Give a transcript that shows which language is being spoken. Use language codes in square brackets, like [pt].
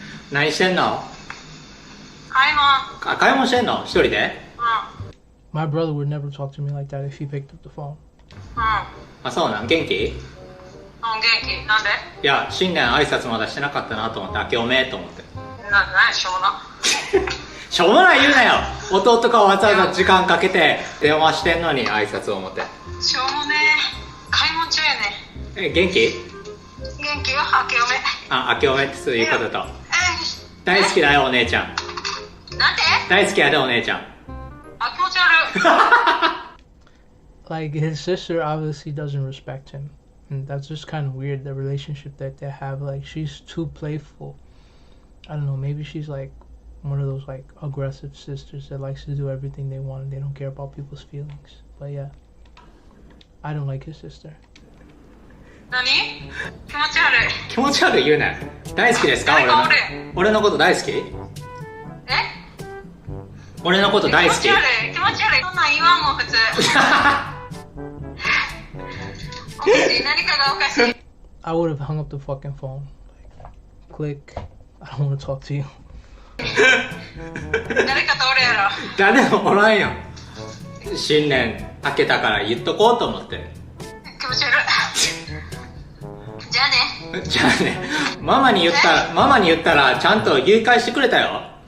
[ja] 何してんの？買い物。買い物してんの？一人で？ [en] My brother would never talk to me like that if he picked up the phone. [ja] あ、そうなん？元気？元気。なんで？いや、新年挨拶まだしてなかったなと思って、明けおめと思って。しょうもな。しょうもない言うなよ。弟がわざわざ時間かけて電話してんのに挨拶を思って。しょうもね買い物中やね。元気？元気よ、明けおめ。あ、明けおめってそういうことと。大好きだよ、お姉ちゃん。なんで？大好きやで、お姉ちゃん。あ、気持ち悪い。 [en] Like, his sister obviously doesn't respect him. And that's just kind of weird, the relationship that they have. Like, she's too playful. I don't know, maybe she's like one of those like aggressive sisters that likes to do everything they want and they don't care about people's feelings. But yeah, I don't like his sister. [ja] 何？気持ち悪い。気持ち悪い言うなよ。大好きですか？俺のこと大好き？俺のこと大好き？気持ち悪い。そんなん言わんもん、普通。おかしい。何かがおかしい。 [en] I would have hung up the fucking phone. Like, click. I don't want to talk to you. [ja] 誰かとおるやろ。誰もおらんよ。新年明けたから言っとこうと思って。気持ち悪い。じゃあね。じゃあね。ママに言ったらちゃんと言い返してくれたよ。